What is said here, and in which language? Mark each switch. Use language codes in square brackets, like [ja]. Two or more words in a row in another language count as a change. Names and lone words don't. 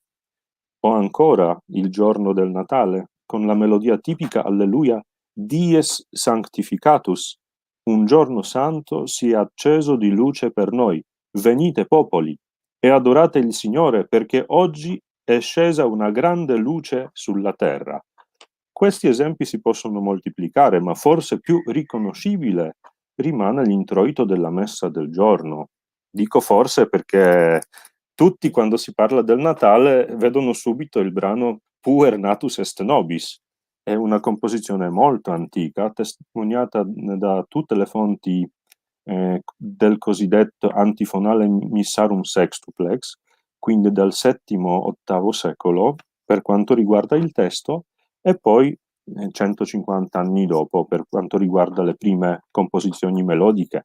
[it] O ancora il giorno del Natale, con la melodia tipica Alleluia, Dies Sanctificatus, un giorno santo sia acceso di luce per noi, venite popoli, e adorate il Signore perché oggi è scesa una grande luce sulla terra. Questi esempi si possono moltiplicare, ma forse più riconoscibile rimane l'introito della messa del giorno. Dico forse perché tutti, quando si parla del Natale, vedono subito il brano Puer natus est nobis. È una composizione molto antica, testimoniata da tutte le fonti del cosiddetto antifonale Missarum Sextuplex, quindi dal VII-VIII secolo, per quanto riguarda il testo, e poi 150 anni dopo per quanto riguarda le prime composizioni melodiche.